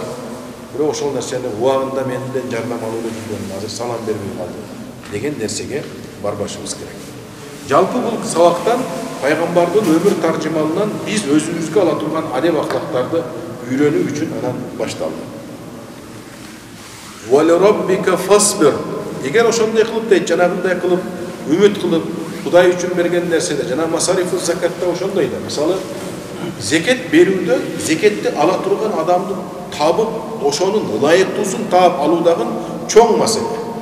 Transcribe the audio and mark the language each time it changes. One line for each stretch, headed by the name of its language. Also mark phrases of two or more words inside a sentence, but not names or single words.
Kyrgyz: Бирок ошол нерсени убагында менден жардам алып жүргөн, азыр салам бербей калды деген нерсеге барбашыбыз керек. Жалпы бул сабактан пайгамбардын өмүр таржымалынан биз өзүбүзгө ала турган адеп аклактарды үйрөнүү үчүн анан башталды.
Arabic: Wa li rabbika fasbir.
Kyrgyz: Эгер ошондой кылып дейт, жанагындай кылып, үмүт кылып, Кудай үчүн берген нерседе, жана масарифу закатта ошондой да. Мисалы, зекет берүүдө, зекетти ала турган адамды табып, ошонун ылайыктуусун таап алуудагы чоң маселе.